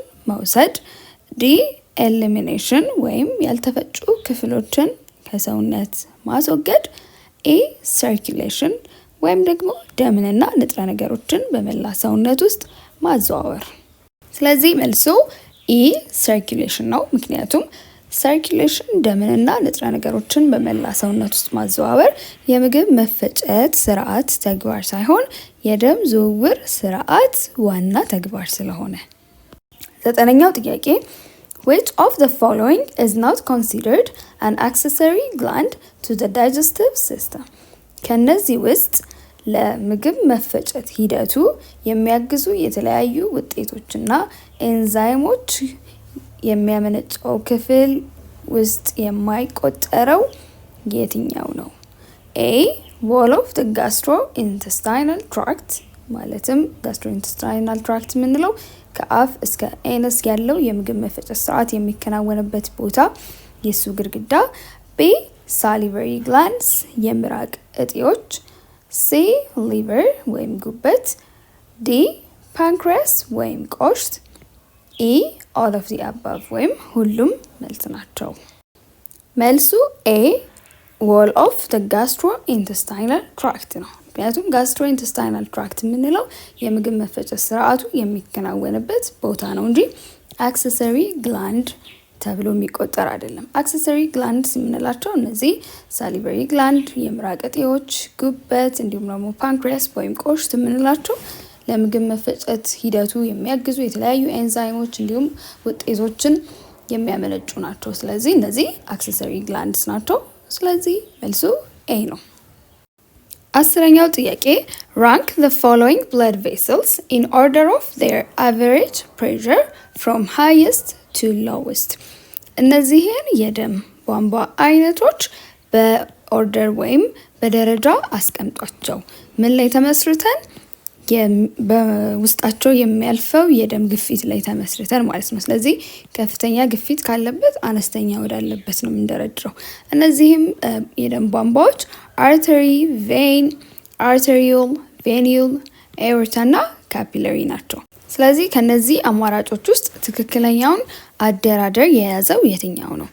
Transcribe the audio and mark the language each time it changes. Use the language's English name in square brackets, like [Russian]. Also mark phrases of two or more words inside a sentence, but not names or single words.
[Amharic] መውሰድ፣ ዲ ኤሊሚኔሽን ወይም ያልተፈጩ ክፍሎችን ከሰውነት ማስወገድ፣ ኤ ሰርኩሌሽን ወይም ደግሞ ደምንና ንጥረ ነገሮችን በመላ ሰውነት ውስጥ ማዘዋወር። ስለዚህ መልሱ ኢ ሰርኩሌሽን ነው። ምክንያቱም ሰርኩሌሽን ደምንና ንጥረ ነገሮችን በመላ ሰውነት ውስጥ ማዘዋወር የምግብ መፈጨት ስርዓት ተግባር ሳይሆን የደም ዝውውር ስርዓት ዋና ተግባር ስለሆነ። ዘጠነኛው ጥያቄ [English] which of the following is not considered an accessory gland to the digestive system? [Amharic] ከነዚህ ውስጥ ለምግብ መፈጨት ሂደቱ የሚያግዙ የተለያዩ ውጤቶችና ኤንዛይሞች የሚያመነጨው ክፍል ውስጥ የማይቆጠረው የትኛው ነው? ኤ [English] wall of the gastrointestinal tract [Amharic] ማለትም [English] gastrointestinal tract [Amharic] የምንለው ከአፍ እስከ ኤነስ ያለው የምግብ መፈጨት ስርዓት የሚከናወንበት ቦታ የሱ ግድግዳ፣ ቢ [English] salivary glands [Amharic] የምራቅ እጢዎች፣ ሲ ሊቨር ወይም ጉበት፣ ዲ ፓንክሪያስ ወይም ቆሽት፣ ኢ [English] all of the above [Amharic] ወይም ሁሉም መልስ ናቸው። መልሱ ኤ [English] wall of the gastrointestinal tract [Amharic] ነው። ምክንያቱም [English] gastrointestinal tract [Amharic] የምንለው የምግብ መፈጨት ስርዓቱ የሚከናወንበት ቦታ ነው እንጂ [English] accessory gland [Amharic] ተብሎ የሚቆጠር አይደለም። [English] accessory glands [Amharic] የምንላቸው እነዚህ [English] salivary gland፣ [Amharic] የምራቅ እጢዎች፣ ጉበት እንዲሁም ደግሞ ፓንክሪያስ ወይም ቆሽት የምንላቸው ለምግብ መፈጨት ሂደቱ የሚያግዙ የተለያዩ ኤንዛይሞች እንዲሁም ውጤቶችን የሚያመነጩ ናቸው። ስለዚህ እነዚህ [English] accessory glands [Amharic] ናቸው። ስለዚህ መልሱ ኤ ነው። አስረኛው ጥያቄ [English] rank the following blood vessels in order of their average pressure from highest to lowest። [Amharic] እነዚህን የደም ቧንቧ አይነቶች በኦርደር ወይም በደረጃ አስቀምጧቸው። ምን ላይ ተመስርተን? በውስጣቸው የሚያልፈው የደም ግፊት ላይ ተመስርተን ማለት ነው። ስለዚህ ከፍተኛ ግፊት ካለበት አነስተኛ ወዳለበት ነው የምንደረድረው። እነዚህም የደም ቧንቧዎች አርተሪ፣ ቬን፣ አርተሪዮል፣ ቬኒዩል፣ ኤኦርታ እና ካፒለሪ ናቸው። ስለዚህ ከነዚህ አማራጮች ውስጥ ትክክለኛውን አደራደር የያዘው የትኛው ነው?